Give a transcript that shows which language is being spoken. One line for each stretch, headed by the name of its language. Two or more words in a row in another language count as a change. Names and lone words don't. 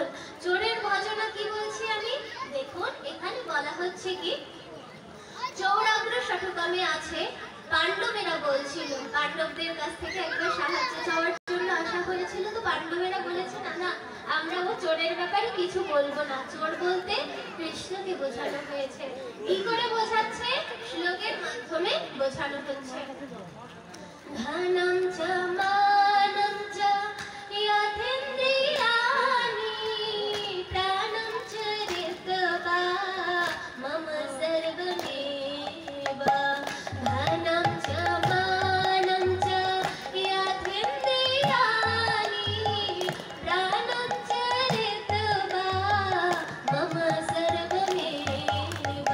Bangla: চোরের ভজনা কি বলছি আমি, দেখুন এখানে বলা হচ্ছে কি, চৌরাগ্র শতকমে আছে, পাণ্ডবেরা বলছিল, পাণ্ডবদের কাছ থেকে একবার সাহায্য চাওয়ার জন্য আসা হয়েছিল, তো পাণ্ডবেরা বলেছে না না আমরা ও চোরের ব্যাপারে কিছু বলবো না। চোর বলতে কৃষ্ণকে বোঝানো হয়েছে। কি করে বোঝাচ্ছে, শ্লোকের মাধ্যমে বোঝানো হচ্ছে।
Sanskrit: ধনম চ মানম চ যথেন্দ্রিয়াণি প্রাণম চ ঋতবা মম সর্বমেব। ধনম চ মানম চ যথেন্দ্রিয়াণি প্রাণম চ ঋতবা মম সর্বমেব।